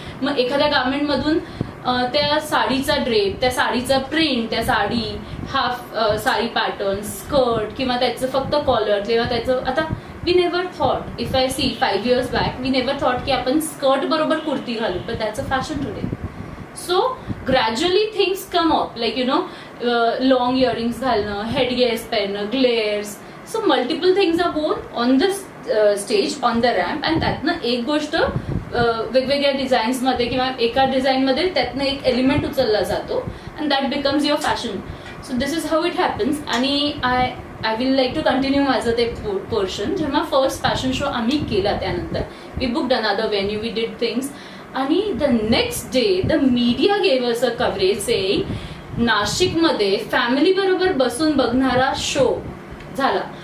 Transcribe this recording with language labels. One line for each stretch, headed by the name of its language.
Marathi: मग एखाद्या गार्मेंट मधून त्या साडीचा ड्रेप, त्या साडीचा प्रिंट, त्या sari half sari pattern, skirt किंवा त्याचं फक्त कॉलर किंवा त्याचं.
English: आता we never thought, if I see 5 years back, we never thought
Marathi: की आपण स्कर्ट बरोबर कुर्ती घालू, पण त्याचं fashion today.
English: So gradually things come up, like long earrings
Marathi: घालणं,
English: headgears
Marathi: पेरणं,
English: glares. So multiple things are born on the stage, on the ramp, and
Marathi: त्यातनं एक गोष्ट वेगवेगळ्या डिझाईन्स मध्ये किंवा एका डिझाईन मध्ये त्यातनं एक एलिमेंट उचलला जातो
English: and that becomes your fashion. So this is how it happens. आणि I will like to continue
Marathi: माझं ते पोर्शन. जेव्हा फर्स्ट फॅशन शो आम्ही केला त्यानंतर
English: we booked another venue, we did things. आणि the next day the media gave us a coverage saying
Marathi: नाशिकमध्ये family बरोबर बसून बघणारा शो झाला.